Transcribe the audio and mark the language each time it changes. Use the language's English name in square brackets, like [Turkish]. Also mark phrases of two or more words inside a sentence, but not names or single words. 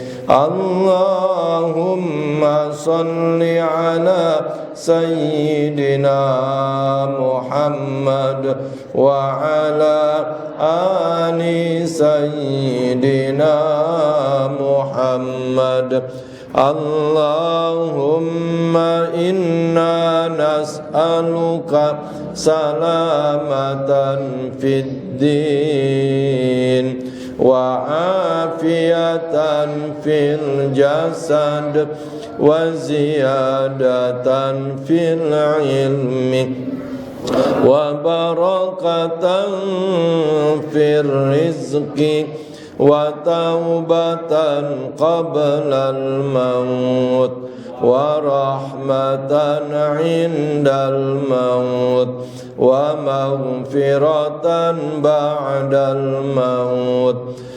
[Arabic] اللهم صل على سيدنا محمد وعلى آل سيدنا محمد. اللهم إنا نسألك سلامة في الدين و عافية في الجسد وزيادة في العلم وبركة في الرزق وتوبة قبل الموت ورحمة عند الموت ومغفرة بعد الموت.